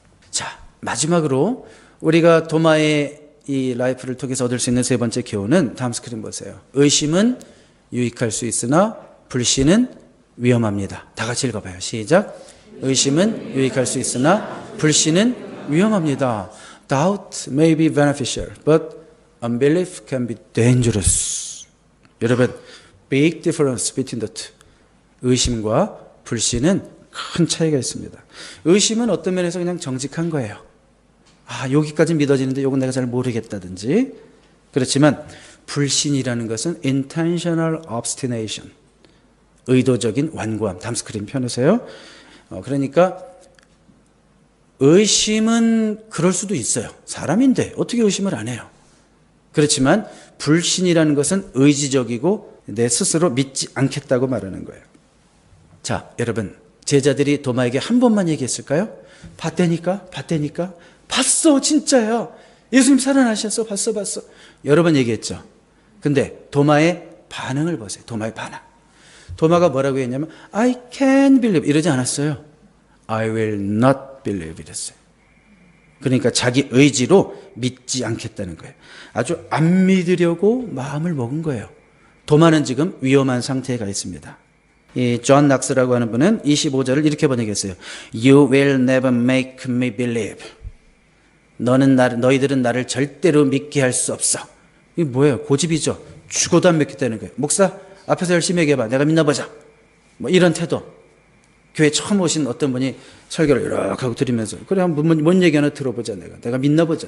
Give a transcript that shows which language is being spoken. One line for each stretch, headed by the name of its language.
Korean: 자, 마지막으로 우리가 도마의 이 라이프를 통해서 얻을 수 있는 세 번째 교훈은 다음 스크린 보세요. 의심은 유익할 수 있으나 불신은 위험합니다. 다 같이 읽어봐요. 시작. 의심은 유익할 수 있으나 불신은 위험합니다.
English: Doubt may be beneficial, but unbelief can be dangerous.
Korean: 여러분,
English: big difference between the two.
Korean: 의심과 불신은 큰 차이가 있습니다. 의심은 어떤 면에서 그냥 정직한 거예요. 여기까지 믿어지는데 이건 내가 잘 모르겠다든지. 그렇지만 불신이라는 것은
English: intentional obstination.
Korean: 의도적인 완고함. 다음 스크린 펴놓으세요. 그러니까 의심은 그럴 수도 있어요. 사람인데 어떻게 의심을 안 해요? 그렇지만 불신이라는 것은 의지적이고 내 스스로 믿지 않겠다고 말하는 거예요. 자, 여러분, 제자들이 도마에게 한 번만 얘기했을까요? 봤다니까? 봤어, 진짜야. 예수님 살아나셨어, 봤어. 여러 번 얘기했죠. 근데 도마의 반응을 보세요. 도마의 반응. 도마가 뭐라고 했냐면
English: I can't believe
Korean: 이러지 않았어요.
English: I will not believe
Korean: 이랬어요. 그러니까 자기 의지로 믿지 않겠다는 거예요. 아주 안 믿으려고 마음을 먹은 거예요. 도마는 지금 위험한 상태에 가 있습니다. 이 존 낙스라고 하는 분은 25절을 이렇게 번역했어요.
English: You will never make me believe.
Korean: 너희들은 나를 절대로 믿게 할 수 없어. 이게 뭐예요? 고집이죠. 죽어도 안 믿겠다는 거예요. 목사 앞에서 열심히 얘기해봐. 내가 믿나보자. 뭐 이런 태도. 교회 처음 오신 어떤 분이 설교를 이렇게 하고 들으면서 그래 뭔 얘기 하나 들어보자. 내가 믿나보자.